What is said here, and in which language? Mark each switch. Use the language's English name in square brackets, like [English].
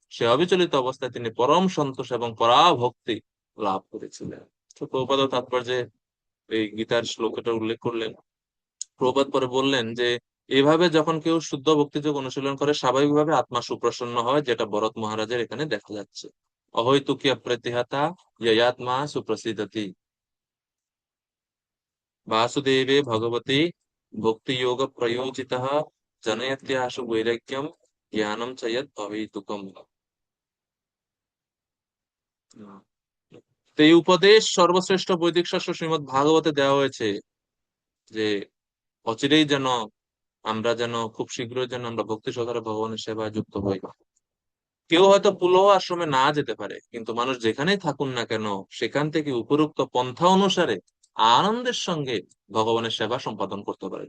[Bangla] সে অবিচলিত অবস্থায় তিনি পরম সন্তোষ এবং পরাভক্তি লাভ করেছিলেন। তো প্রভুপাদ তাৎপর্যে এই গীতার শ্লোকটা উল্লেখ করলেন। প্রভুপাদ পরে বললেন যে এভাবে যখন কেউ শুদ্ধ ভক্তিযোগ অনুশীলন করে স্বাভাবিকভাবে আত্মা সুপ্রসন্ন হয়, যেটা ভরত মহারাজের এখানে দেখা যাচ্ছে। [Sanskrit] অহৈতুকী অপ্রতিহতা ইয়াত্মা সুপ্রসিদ্ধতি वासुदेवे भगवती भक्ति योग प्रयोजितः जनयत्याशु वैराग्यम ज्ञानम च यत् अहैतुकम्। [Bangla] তো এই উপদেশ সর্বশ্রেষ্ঠ বৈদিক শাস্ত্র শ্রীমদ্ ভাগবতে দেওয়া হয়েছে যে অচিরেই যেন আমরা যেন খুব শীঘ্রই যেন আমরা ভক্তি সহকারে ভগবানের সেবায় যুক্ত হই। কেউ হয়তো পুলহ আশ্রমে না যেতে পারে, কিন্তু মানুষ যেখানেই থাকুন না কেন সেখান থেকে উপরোক্ত পন্থা অনুসারে আনন্দের সঙ্গে ভগবানের সেবা সম্পাদন করতে পারে।